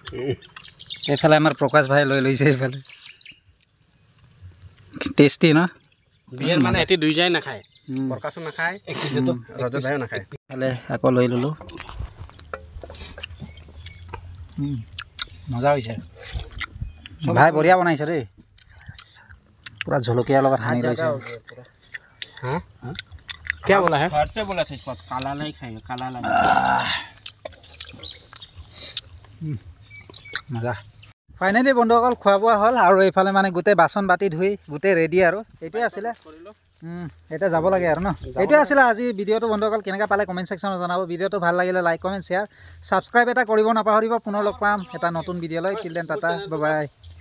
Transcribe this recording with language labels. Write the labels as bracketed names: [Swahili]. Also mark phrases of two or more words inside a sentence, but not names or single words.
[Assamese] এইফালে আমাৰ প্ৰকাশ ভাই লৈ লৈছে এইফালে টেষ্টি ন বিয়েৰ মানে এটি দুইজাই নাখায় প্ৰকাশো নাখায় ৰজত ভাইও নাখায় ফালে আকৌ লৈ ল'লোঁ মজা হৈছে ভাই বঢ়িয়া বনাইছে দেই পুৰা জলকীয়াৰ লগত সানি লৈছে [Hindi] हाँ क्या बोला है घर से बोला था इस बात काला नहीं खाएंगे काला लगा [Assamese] মজা ফাইনেলি বন্ধুসকল খোৱা বোৱা হ'ল আৰু এইফালে মানে গোটেই বাচন বাতি ধুই গোটেই ৰেডি আৰু এইটোৱে আছিলে এতিয়া যাব লাগে আৰু ন এইটোৱে আছিলে আজি ভিডিঅ'টো বন্ধুসকল কেনেকৈ পালে [English] comment sectionত [Assamese] জনাব ভিডিঅ'টো ভাল লাগিলে [English] like comment share subscribe [Assamese] এটা কৰিব নাপাহৰিব পুনৰ লগ পাম এটা নতুন ভিডিঅ' লৈ [English] till then tata bye bye